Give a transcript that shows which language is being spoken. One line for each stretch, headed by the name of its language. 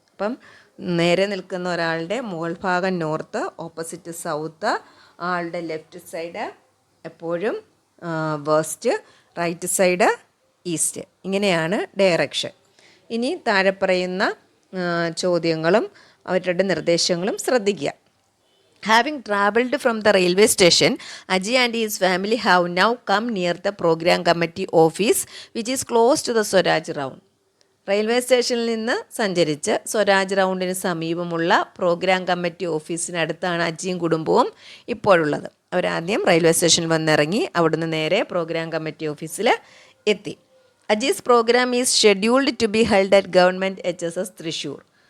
Malayalam: അപ്പം നേരെ നിൽക്കുന്ന ഒരാളുടെ മുകൾ ഭാഗം നോർത്ത്, ഓപ്പോസിറ്റ് സൗത്ത്, ആളുടെ ലെഫ്റ്റ് സൈഡ് എപ്പോഴും വെസ്റ്റ്, റൈറ്റ് സൈഡ് ഈസ്റ്റ്. ഇങ്ങനെയാണ് ഡയറക്ഷൻ. ഇനി താഴെ പറയുന്ന ചോദ്യങ്ങളും അവരുടെ നിർദ്ദേശങ്ങളും ശ്രദ്ധിക്കുക.
English: Having travelled from the railway station, Aji and his family have now come near the program committee office which is close to the Swaraj round.
Malayalam: Railway സ്റ്റേഷനിൽ നിന്ന് സഞ്ചരിച്ച് സ്വരാജ് റൗണ്ടിന് സമീപമുള്ള പ്രോഗ്രാം കമ്മിറ്റി ഓഫീസിനടുത്താണ് അജിയും കുടുംബവും ഇപ്പോഴുള്ളത്. അവരാദ്യം റെയിൽവേ സ്റ്റേഷനിൽ വന്നിറങ്ങി അവിടുന്ന് നേരെ പ്രോഗ്രാം കമ്മിറ്റി ഓഫീസിൽ എത്തി.
English: അജീസ് programme is scheduled to be held at government HSS Thrissur.